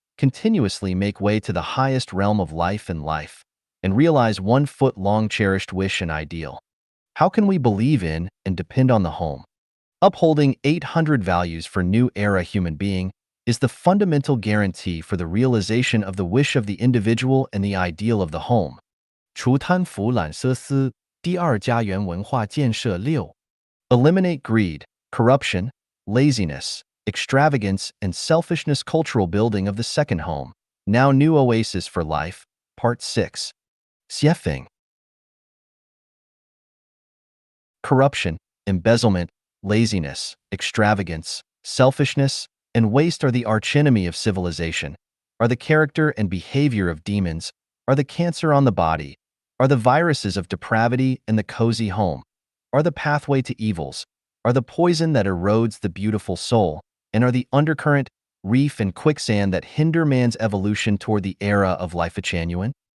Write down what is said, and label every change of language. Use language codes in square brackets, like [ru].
[en] Continuously make way to the highest realm of life and realize one foot-long cherished wish and ideal. How can we believe in and depend on the home? Upholding 800 values for new era human being is the fundamental guarantee for the realization of the wish of the individual and the ideal of the home. [zh] 除贪腐懒奢私，第二家园文化建设6. [en] Eliminate greed, corruption, laziness, extravagance, and selfishness. Cultural building of the second home. Now new oasis for life. Part 6. Xiefeng. Corruption, embezzlement, laziness, extravagance, selfishness, and waste are the archenemy of civilization, are the character and behavior of demons, are the cancer on the body, are the viruses of depravity and the cozy home, are the pathway to evils, are the poison that erodes the beautiful soul, and are the undercurrent, reef, and quicksand that hinder man's evolution toward the era of life-genuine.